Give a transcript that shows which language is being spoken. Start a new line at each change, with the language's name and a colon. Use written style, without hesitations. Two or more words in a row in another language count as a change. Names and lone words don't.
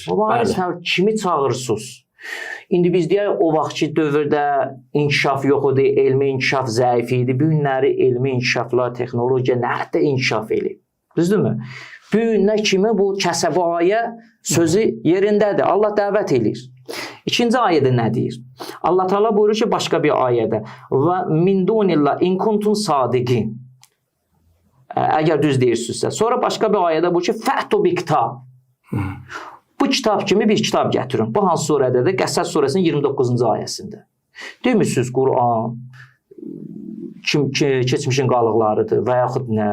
Azerbaijani: Mübariz tələb, kimi çağırırsınız? İndi biz deyək, o vaxtki dövrdə inkişaf yox idi, elmi inkişaf zəif idi. Bu günləri elmi inkişaflar, texnologiya nədə inkişaf eləyib? Düzdürmü? Bu günə kimi bu kəsəbi ayə sözü yerindədir. Allah dəvət eləyir. İkinci ayədə nə deyir? Allah Teala buyurur ki, başqa bir ayədə
Arabic: ومن دون الله إن كنتم صادقين.
Azerbaijani: Əgər düz deyirsinizsə. Sonra başqa bir ayədə bu ki,
Arabic: فأتوا بكتاب.
Azerbaijani: Bu kitab kimi bir kitab gətirin. Bu hansı surədədir? Qəssəs surəsinin 29-cu ayəsində. Demişsiniz Quran keçmişin qalıqlarıdır və yaxud nə?